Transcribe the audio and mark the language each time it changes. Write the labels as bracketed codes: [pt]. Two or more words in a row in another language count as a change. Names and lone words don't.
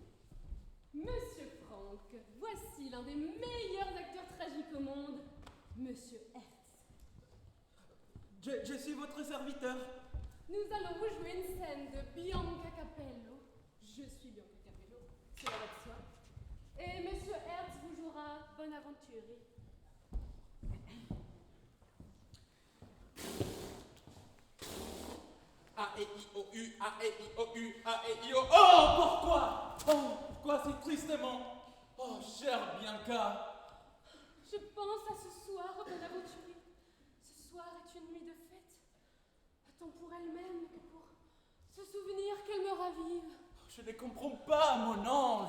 [fr] Monsieur Franck, voici l'un des meilleurs acteurs tragiques au monde, Monsieur Hertz. Je suis votre serviteur. Nous allons vous jouer une scène de Bianca Capello. Je suis Bianca Capello, cela va de soi. Et Monsieur Hertz vous jouera Bonaventure. A-E-I-O-U, A-E-I-O-U, A-E-I-O... Oh, pourquoi? Oh, pourquoi si tristement? Oh, chère Bianca. Je pense à ce soir, Bonaventure. Ce soir est une nuit de fête. Tant pour elle-même que pour ce souvenir qu'elle me ravive. Je ne comprends pas, mon ange.